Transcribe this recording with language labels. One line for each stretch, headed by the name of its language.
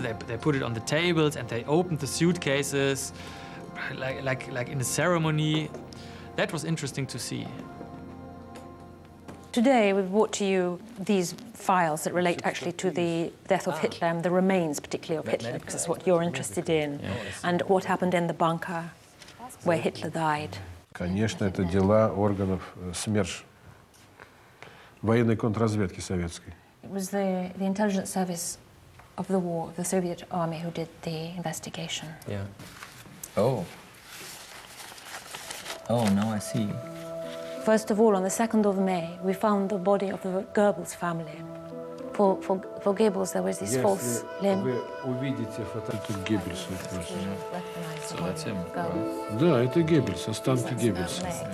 English: They put it on the tables and they opened the suitcases, like in a ceremony. That was interesting to see. Today we've brought to you these files that relate actually to the death of Hitler and the remains particularly of Hitler, because it's what you're interested in, and what happened in the bunker where Hitler died.
Russian: Конечно, это дела органов СМЕРШ, военной контрразведки советской.
English: It was the intelligence service of the war, the Soviet army, who did the investigation. Yeah. Oh. Oh, now I see. First of all, on the 2nd of May, we found the body of the Goebbels family. For Goebbels, there was this false limb.
Russian: Вы увидите фотографию Геббельса.
English: So that's him.
Russian: Да, это Геббельс, останки Геббельса.